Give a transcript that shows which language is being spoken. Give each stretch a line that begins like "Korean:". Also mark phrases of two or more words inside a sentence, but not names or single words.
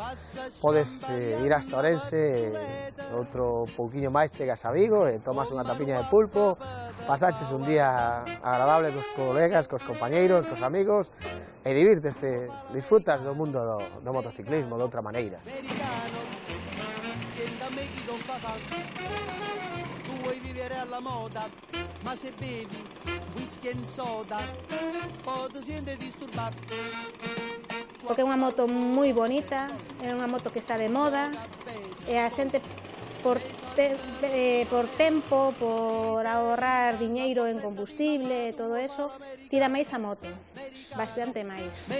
Galician: Podes ir hasta Ourense, outro pouquiño máis chegas a Vigo e tomas unha tapiña de pulpo, pasaches un día agradable cos colegas, cos compañeiros, cos amigos e divirteste, disfrutas do mundo do motociclismo de outra maneira.
Italian: Vuoi vivere alla moda, ma se bevi
English: whisky and soda,
Italian: poi ti
Spanish: sientes disturbado.
Galician: Porque é unha moto moi bonita, é unha moto que está de moda, e a xente por tempo, por ahorrar diñeiro en combustible e todo eso, tira máis a moto, bastante máis.